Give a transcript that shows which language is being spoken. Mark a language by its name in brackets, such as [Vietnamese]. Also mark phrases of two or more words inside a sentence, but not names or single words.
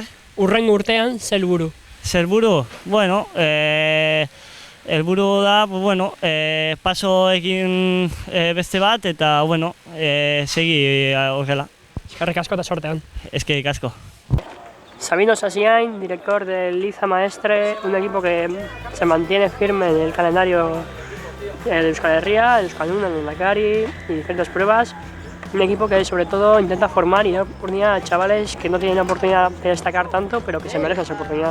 [Basque] Urrengo urtean zer buru? Zer buru? Bueno, helburu da, [Spanish] pues bueno, [Basque] paso egin beste bat eta, bueno, segi horrela. Eskerrik asko eta sortean. Eskerrik asko. [Spanish] Sabino Sasiain, director del Liza Maestre, un equipo que se mantiene firme en el calendario de Euskal Herria, el Euskaldun, el Lehendakari y diferentes pruebas. Un equipo que sobre todo intenta formar y dar oportunidad a chavales que no tienen la oportunidad de destacar tanto, pero que se merecen esa oportunidad.